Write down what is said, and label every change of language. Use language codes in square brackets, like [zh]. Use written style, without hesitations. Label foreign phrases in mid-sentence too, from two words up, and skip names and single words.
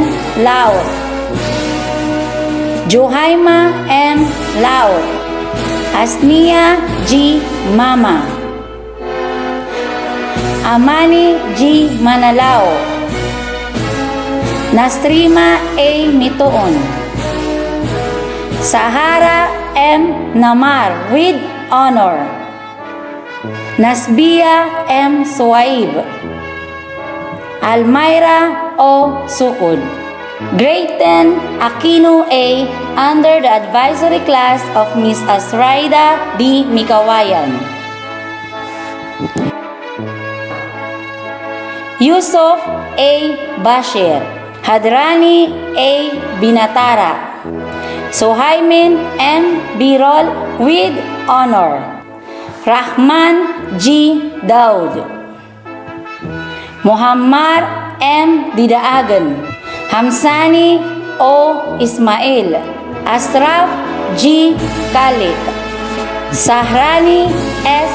[en] Laut, Johaima M. Laut, Asnia G. Mama, Amani G. Manalao, Nastrima A. Mitoon, Sahara M. Namar with honor, Nasbia M. Suwaib, Almayra O. Sukud, Grade 10 Aquino A under the advisory class of Miss Asraida D. Mikawayan, Yusuf A. Bashir, Hadrani A. Binatara, Suhaimin M. Birol with honor, Rahman G. Daud, Muhammad M. Didaagan, Hamsani O. Ismail, Asraf G. Khalid, Sahrani S.